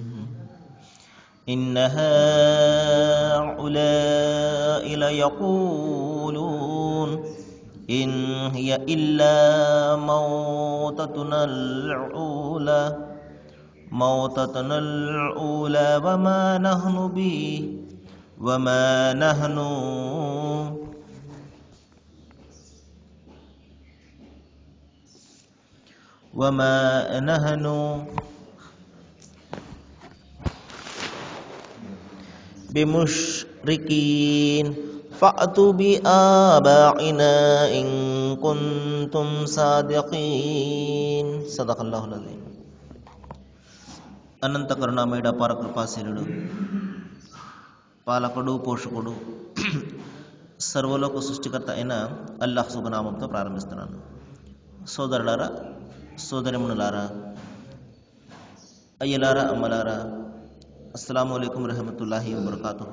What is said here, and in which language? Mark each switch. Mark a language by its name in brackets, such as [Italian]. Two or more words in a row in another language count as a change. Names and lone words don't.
[Arabic] إن هؤلاء ليقولون إن هي إلا موتتنا الأولى وما نحن بمشركين فأتوا بآبائنا إن كنتم صادقين. صدق الله العظيم. [Telugu] అనంత కరుణామయుడ అపార కృపాశీలుడు, పాలకుడు, పోషకుడు, సర్వలోక సృష్టికర్త అయిన అల్లాహ్ శుభనామంతో ప్రారంభిస్తున్నాను. సోదరులారా, సోదరిమునులారా, అయ్యలారా, అమ్మలారా, [Arabic] السلام عليكم ورحمة الله وبركاته.